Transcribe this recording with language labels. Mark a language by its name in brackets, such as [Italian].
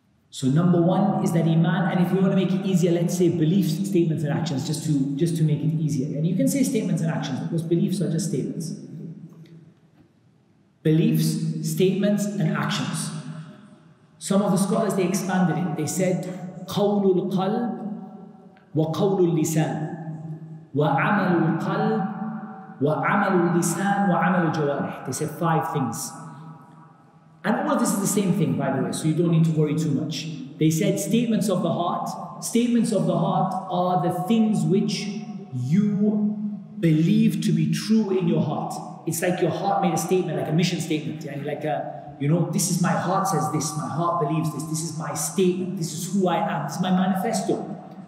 [English] So number one is that iman, and if we want to make it easier, let's say beliefs, statements and actions, just to make it easier. And you can say statements and actions because beliefs are just statements. Beliefs, statements and actions. Some of the scholars, they expanded it. They said, [Arabic] قَوْلُ الْقَلْبِ وَقَوْلُ اللِّسَانِ وَعَمَلُ الْقَلْبِ وَعَمَلُ اللِّسَانِ وَعَمَلُ الْجَوَارِحِ. [English] They said 5 things. And all of this is the same thing, by the way, so you don't need to worry too much. They said statements of the heart. Statements of the heart are the things which you believe to be true in your heart. It's like your heart made a statement, like a mission statement. Like this is my heart says this, my heart believes this, this is my statement, this is who I am, this is my manifesto.